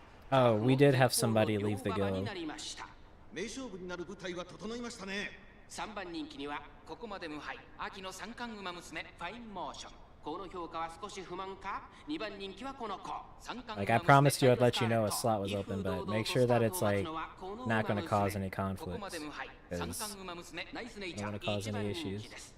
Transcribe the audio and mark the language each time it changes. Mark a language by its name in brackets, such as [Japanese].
[English] Oh, we did have somebody leave the guild. [Japanese] 名勝負になる舞台は整いましたね。 3番人気にはここまで無敗秋の三冠馬娘ファインモーション。この評価は少し不満か。 2番人気はこの子。 [English] Like I promised you I'd let you know a slot was open, but make sure that it's like not going to cause any conflicts, because I don't want to cause any issues.